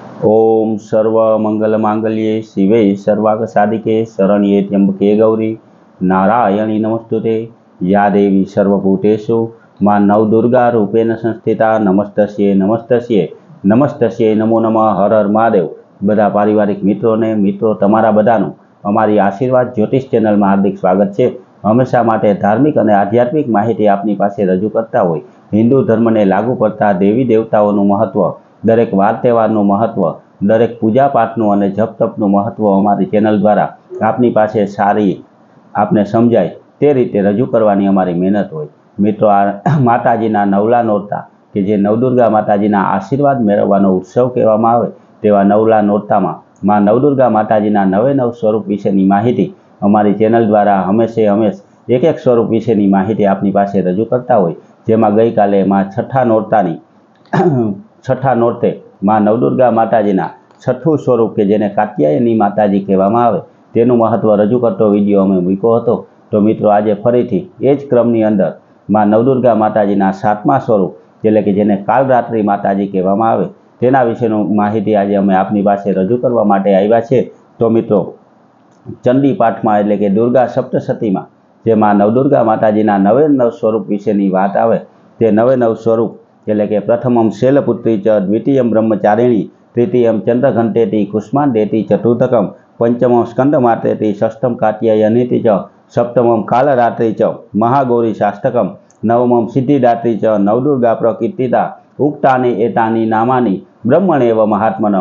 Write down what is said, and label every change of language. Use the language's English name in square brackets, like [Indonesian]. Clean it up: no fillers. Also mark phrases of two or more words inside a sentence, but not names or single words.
[Sanskrit] ओम सर्व मंगल मांगल्ये शिवे सर्वार्थ साधिके शरण्ये त्र्यंबके गौरी नारायणी नमस्तुते या देवी सर्वभूतेषु मां नवदुर्गा रूपेण संस्थिता नमस्तस्ये नमस्तस्ये नमस्तस्ये नमो नमः हर हर महादेव। [Gujarati] બધા પારિવારિક મિત્રો તમારા બધાનું અમારી આશીર્વાદ જ્યોતિષ ચેનલ [Hindi] में हार्दिक स्वागत है। [Gujarati] હમેશા માટે ધાર્મિક ઔર આધ્યાત્મિક માહિતી આપની પાસે રજૂ કરતા હોય હિંદુ ધર્મ ને લાગુ પડતા દેવી દેવતાઓ મહત્વ, દરેક વાર તહેવારનું મહત્વ, દરેક પૂજા પાઠનું અને જપ તપનું મહત્વ અમારી ચેનલ દ્વારા આપની પાસે સારી આપને સમજાય તે રીતે રજૂ કરવાની અમારી મહેનત હોય। મિત્રો આ માતાજીના નવલા નોરતા કે જે નવદુર્ગા માતાજીના આશીર્વાદ મેળવવાનો ઉત્સવ કહેવામાં આવે તેવા નવલા નોરતામાં માં નવદુર્ગા માતાજીના નવે નવ સ્વરૂપ વિશેની માહિતી અમારી ચેનલ દ્વારા હમેશે હમેશ એક એક સ્વરૂપ વિશેની માહિતી આપની પાસે રજૂ કરતા હોય। જેમાં ગઈ કાલે માં છઠા નોરતે માં નવદુર્ગા માતાજીના છઠું સ્વરૂપ કે જેને કાત્યાયની માતાજી કહેવામાં આવે તેનું મહત્વ રજૂ કરતો વિડિયો અમે મૂક્યો હતો। તો મિત્રો આજ ફરીથી એ જ ક્રમની અંદર માં નવદુર્ગા માતાજીના સાતમા સ્વરૂપ એટલે કે જેને કાલરાત્રિ માતાજી કહેવામાં આવે તેના વિશેની માહિતી આજ અમે આપની પાસે રજૂ કરવા માટે આવ્યા છે। તો મિત્રો ચંડી પાઠમાં એટલે કે દુર્ગા સપ્તશતીમાં જે માં નવદુર્ગા માતાજીના નવે નવ સ્વરૂપ વિશેની વાત આવે તે નવે નવ સ્વરૂપ એટલે કે [Sanskrit] प्रथमम शैलपुत्री च, द्वितीयम ब्रह्मचारिणी, तृतीयम चंद्रघंटेति कुष्मांडेति, चतुर्थकम पंचमम स्कंदमातेति, षष्ठम कात्यायनीति च, सप्तमम कालरात्रि च, महागौरी शास्तकम, नवमम सिद्धिदात्री च, नवदुर्गा प्रकीर्तिता, उक्तानि एतानि नामानि ब्रह्मणेव महात्मन।